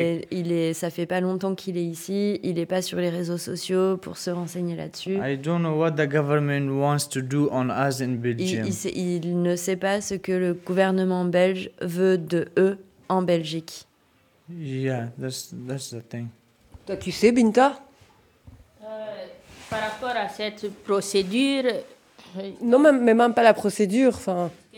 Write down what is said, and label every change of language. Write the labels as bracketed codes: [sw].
[fr] il est ça fait pas longtemps qu'il est ici, il est pas sur les réseaux sociaux pour se renseigner là-dessus. [en] I don't know what the government wants to do on us in Belgium. [fr] Il ne sait pas ce que le gouvernement belge veut de eux en Belgique. [en] Yeah, that's the thing. [fr] Toi, tu sais, Binta? Par rapport à cette procédure... Non, mais même pas la procédure. Fin...